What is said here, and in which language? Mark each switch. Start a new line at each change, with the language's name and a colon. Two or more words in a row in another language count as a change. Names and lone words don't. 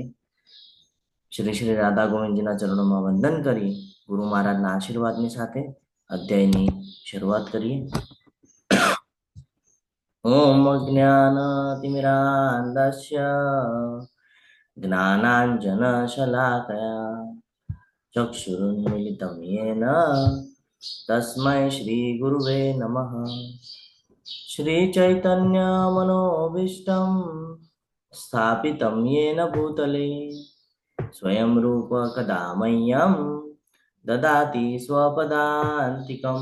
Gujarati: શ્રી શ્રી રાધા ગોવિંદજીના ચરણોમાં વંદન કરી ગુરુ મહારાજના આશીર્વાદની સાથે અધ્યાયની શરૂઆત કરીએ।
Sanskrit: ओम ज्ञानतिमिरान्धस्य ज्ञानांजनशलाकया ચક્ષુરુન્મિલિतं येन तस्मै श्रीगुरुवे नमः। श्रीचैतन्यमनोभीष्टं स्थापितं येन भूतले स्वयं रूप कदा मह्यं ददाति स्वपदान्तिकम्।